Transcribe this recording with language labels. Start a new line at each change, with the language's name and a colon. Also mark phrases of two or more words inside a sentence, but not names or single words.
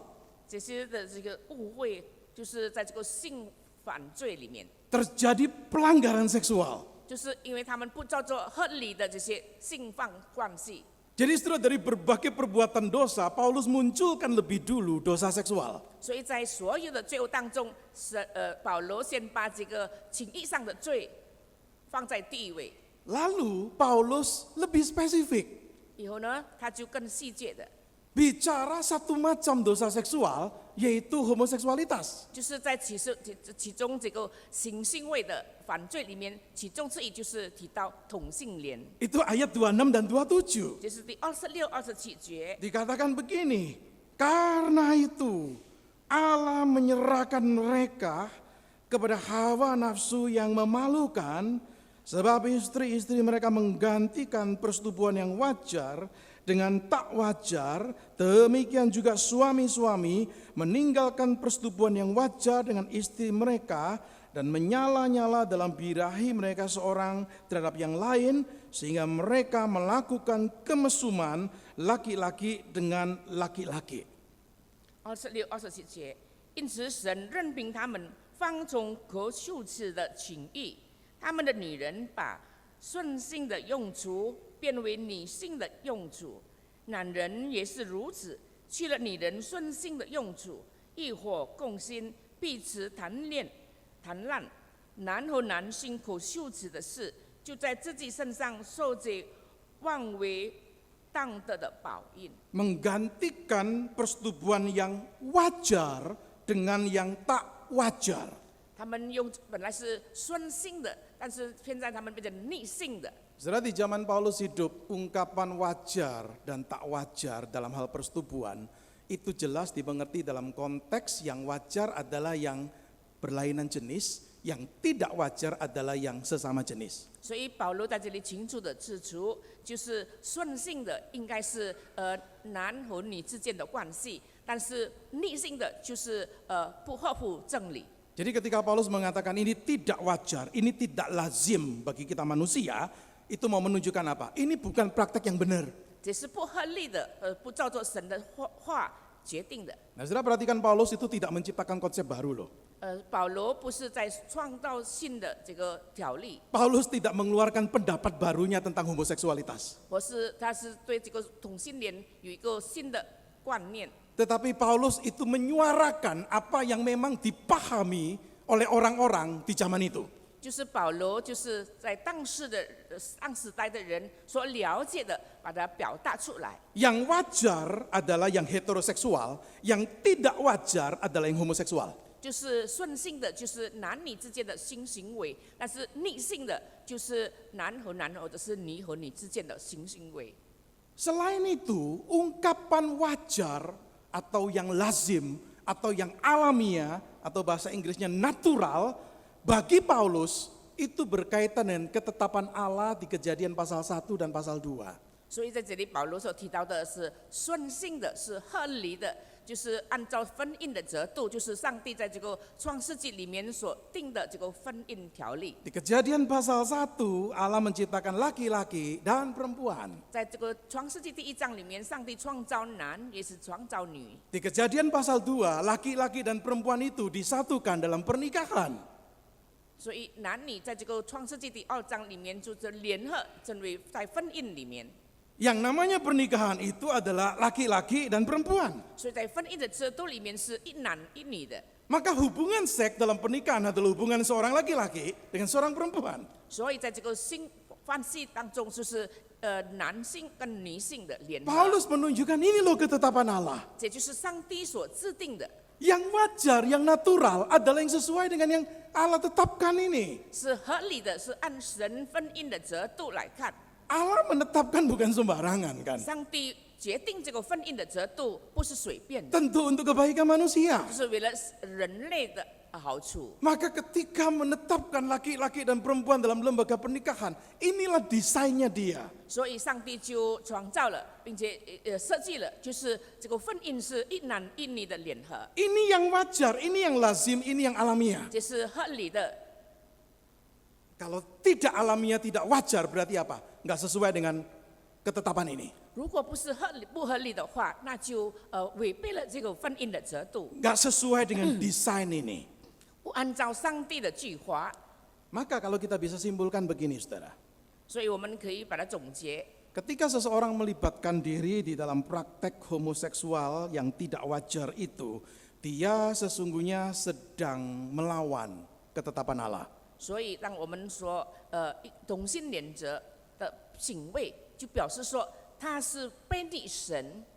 Chinese: 这些的这个误会，就是在这个性犯罪里面，
Indonesian: Terjadi pelanggaran seksual.
Chinese: 就是因为他们不照做合理的这些性犯关系。
Indonesian: Jadi saudara, dari berbagai perbuatan dosa, Paulus munculkan lebih dulu dosa seksual.
Chinese: 所以在所有的罪恶当中，保罗先把这个情义上的罪放在第一位，
Indonesian: Lalu Paulus lebih spesifik.
Chinese: 以后呢，他就更细节的，
Indonesian: bicara satu macam dosa seksual, yaitu homoseksualitas.
Chinese: 就是在其中这个性行为的犯罪里面，其中之一就是提到同性恋，
Indonesian: Itu ayat 26 dan 27.
Chinese: 就是第26、27节。
Indonesian: Dikatakan begini, karena itu Allah menyerahkan mereka kepada hawa nafsu yang memalukan, sebab istri-istri mereka menggantikan persetubuhan yang wajar dengan tak wajar, demikian juga suami-suami meninggalkan persetubuhan yang wajar dengan istri mereka dan menyala-nyala dalam birahi mereka seorang terhadap yang lain, sehingga mereka melakukan kemesuman laki-laki dengan laki-laki.
Chinese: 26、27 节，因此神任凭他们放纵可羞耻的情欲，他们的女人把顺性的用处变为女性的用处，男人也是如此，去了女人顺性的用处，欲火共心，彼此谈烂，男和男性可羞耻的事，就在自己身上受这妄为当得的报应。
Indonesian: Menggantikan persetubuhan yang wajar dengan yang tak wajar.
Chinese: 他们本来是顺性的，但是现在他们变成逆性的。
Indonesian: Saudara, di zaman Paulus hidup, ungkapan wajar dan tak wajar dalam hal persetubuhan itu jelas dimengerti dalam konteks yang wajar adalah yang berlainan jenis, yang tidak wajar adalah yang sesama jenis.
Chinese: 所以保罗在这里清楚的指出，就是顺性的应该是男和女之间的关系，但是逆性的就是不合乎正理。
Indonesian: Jadi ketika Paulus mengatakan ini tidak wajar, ini tidak lazim bagi kita manusia, itu mau menunjukkan apa? Ini bukan praktek yang benar.
Chinese: 这是不合理的，不照着神的话决定的。
Indonesian: Nah, saudara perhatikan Paulus itu tidak menciptakan konsep baru loh.
Chinese: 保罗不是在创造新的这个条例，
Indonesian: Paulus tidak mengeluarkan pendapat barunya tentang homoseksualitas.
Chinese: 他是对这个同性恋有一个新的观念。
Indonesian: Tetapi Paulus itu menyuarakan apa yang memang dipahami oleh orang-orang di zaman itu.
Chinese: 就是保罗就是在当时代的人所了解的，把它表达出来。
Indonesian: Yang wajar adalah yang heteroseksual, yang tidak wajar adalah yang homoseksual.
Chinese: 就是顺性的，就是男女之间的性行为；但是逆性的，就是男和男或者是女和女之间的性行为。
Indonesian: Selain itu, ungkapan wajar atau yang lazim atau yang alamiah atau bahasa Inggrisnya natural bagi Paulus itu berkaitan dengan ketetapan Allah di Kejadian pasal 1 dan pasal 2.
Chinese: 所以在这里，保罗所提到的是顺性的，是合理的，就是按照婚姻的制度，就是上帝在这个创世纪里面所定的这个婚姻条例。
Indonesian: Di Kejadian pasal 1 Allah menciptakan laki-laki dan perempuan.
Chinese: 在这个创世纪第1章里面，上帝创造男，也是创造女。
Indonesian: Di Kejadian pasal 2 laki-laki dan perempuan itu disatukan dalam pernikahan.
Chinese: 所以男女在这个创世纪第2章里面就是联合成为在婚姻里面。
Indonesian: Yang namanya pernikahan itu adalah laki-laki dan perempuan.
Chinese: 所以在婚姻的制度里面是一男一女的。
Indonesian: Maka hubungan seks dalam pernikahan adalah hubungan seorang laki-laki dengan seorang perempuan.
Chinese: 所以在这个性关系当中，就是男性跟女性的联合。
Indonesian: Paulus menunjukkan ini loh ketetapan Allah.
Chinese: 这就是上帝所制定的，
Indonesian: Yang wajar, yang natural adalah yang sesuai dengan yang Allah tetapkan ini.
Chinese: 是合理的，是按神婚姻的制度来看。
Indonesian: Allah menetapkan bukan sembarangan kan.
Chinese: 上帝决定这个婚姻的制度不是随便的，
Indonesian: Tentu untuk kebaikan manusia.
Chinese: 就是为了人类的好处。
Indonesian: Maka ketika menetapkan laki-laki dan perempuan dalam lembaga pernikahan, inilah desainnya dia.
Chinese: 所以上帝就创造了，并且设计了，就是这个婚姻是一男一女的联合，
Indonesian: Ini yang wajar, ini yang lazim, ini yang alamiah.
Chinese: 这是合理的。
Indonesian: Kalau tidak alamiah, tidak wajar berarti apa? Enggak sesuai dengan ketetapan ini.
Chinese: 如果不是不合理的话，那就违背了这个婚姻的制度，
Indonesian: Enggak sesuai dengan desain ini.
Chinese: 不按照上帝的计划。
Indonesian: Maka kalau kita bisa simpulkan begini saudara.
Chinese: 所以我们可以把它总结。
Indonesian: Ketika seseorang melibatkan diri di dalam praktek homoseksual yang tidak wajar itu, dia sesungguhnya sedang melawan ketetapan Allah.
Chinese: 所以当我们说同性恋者的行为，就表示说他是背逆神